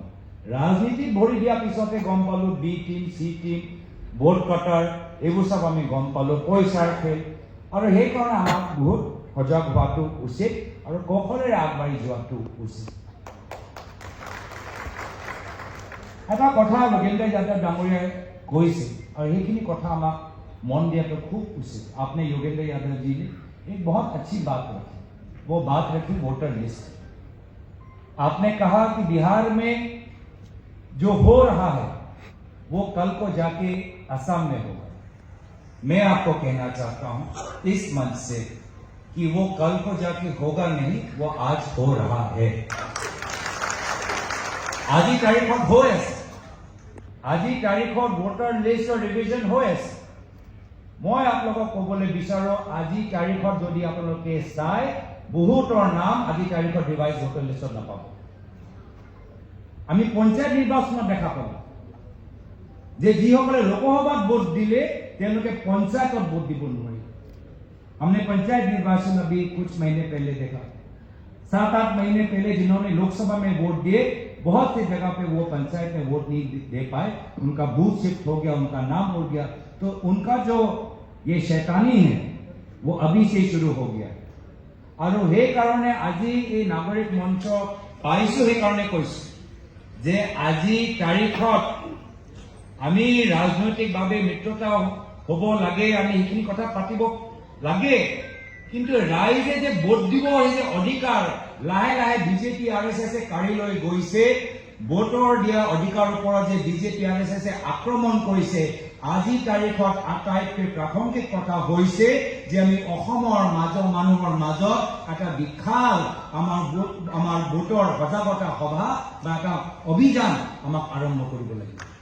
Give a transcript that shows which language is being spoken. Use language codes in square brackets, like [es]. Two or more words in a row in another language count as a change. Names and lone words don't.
[as] ৰাজনীতিত ভৰি দিয়াৰ পিছতে গম পালোঁ বি টিম, চি টিম, ভোট কটাৰ এইবোৰ চব আমি গম পালোঁ, পইচাৰ খেল। আৰু সেইকাৰণে আমাক বহুত সজাগ হোৱাটো উচিত আৰু কৌশলেৰে আগবাঢ়ি যোৱাটো উচিত। এটা কথা যোগেন্দ্ৰ যাদৱ ডাঙৰীয়াই কৈছে और সেইখিনি কথা আমাক মন দিয়াটো খুব উচিত। [hi] आपने योगेंद्र यादव जी ने एक बहुत अच्छी बात रखी, वो बात रखी [en] voter list. [hi] आपने कहा कि बिहार में जो हो रहा है वो कल को जाके असम में होगा। मैं आपको कहना चाहता हूं इस मंच से कि वो कल को जाके होगा नहीं, वो आज हो रहा है। [as] আজি তাৰিখত হৈ আছে, আজি তাৰিখত [en] voter list revision [as] হৈ আছে। মই আপোনালোকক ক'বলৈ বিচাৰোঁ আজি তাৰিখত যদি আপোনালোকে চাই বহুতৰ নাম আজি তাৰিখত [en] revise voter list [as] নাপাব। আমি পঞ্চায়ত নিৰ্বাচনত দেখা পাওঁ যে যিসকলে লোকসভাত ভোট দিলে তেওঁলোকে পঞ্চায়তত ভোট দিব নোৱাৰিব। [hi] हमने पंचायत निर्वाचन अभी कुछ महीने पहले देखा, 7-8 महीने पहले जिन्होंने लोकसभा में वोट दिए, बहुत सी जगह पे वो पंचायत में वोट नहीं दे पाए, उनका [en] booth shift [hi] हो गया, उनका नाम उड़ गया। तो उनका जो ये शैतानी है वो अभी से शुरू हो गया। [as] আৰু হে কাৰণে আজি এই নাগৰিক মঞ্চ পাইছো, হে কাৰণে কৈছো যে আজি তাৰিখত আমি ৰাজনৈতিকভাৱে মিত্ৰতা হ'ব লাগে, আমি এইখিনি কথা পাতিব লাগে, কিন্তু ৰাইজে যে ভোট দিব যে অধিকাৰ লাহে লাহে বিজেপি RSS কাঢ়ি লৈ গৈছে, ভোটৰ দিয়া অধিকাৰৰ ওপৰত যে বিজেপি RSS আক্ৰমণ কৰিছে, আজি তাৰিখত আটাইতকৈ প্ৰাসংগিক কথা হৈছে যে আমি অসমৰ মানুহৰ মাজত এটা বিশাল আমাৰ ভোটৰ সজাগতা সভা বা এটা অভিযান আমাক আৰম্ভ কৰিব লাগিব।